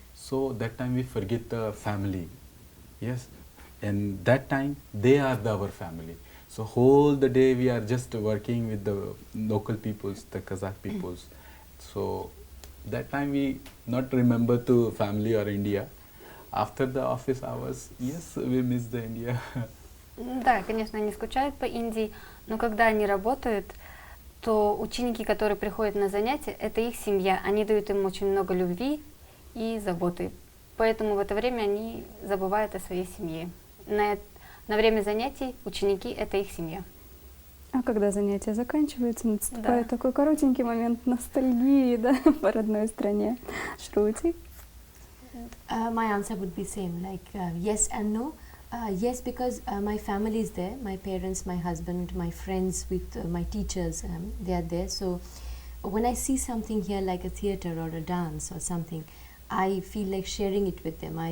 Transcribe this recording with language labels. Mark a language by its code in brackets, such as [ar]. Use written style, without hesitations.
[en] So that time we forget the family. Yes, and that time they are our family. So whole the day we are just working with the local peoples, the Kazakh peoples. So that time we not remember to family or India. After the office hours, yes, we miss the India. [ru] Да, конечно, они скучают по Индии, но когда они работают, то ученики, которые приходят на занятия, это их семья. Они дают им очень много любви и заботы. Поэтому в это время они забывают о своей семье. На время занятий ученики – это их семья. А когда занятия заканчиваются, наступает Да. такой коротенький момент ностальгии, да, по родной стране. Шрути? [en] My answer would be same, like yes and no. Yes, because my family is there, my parents, my husband, my friends, with my teachers, they are there. So when I see something here like a theater or a dance or something, I feel like sharing it with them.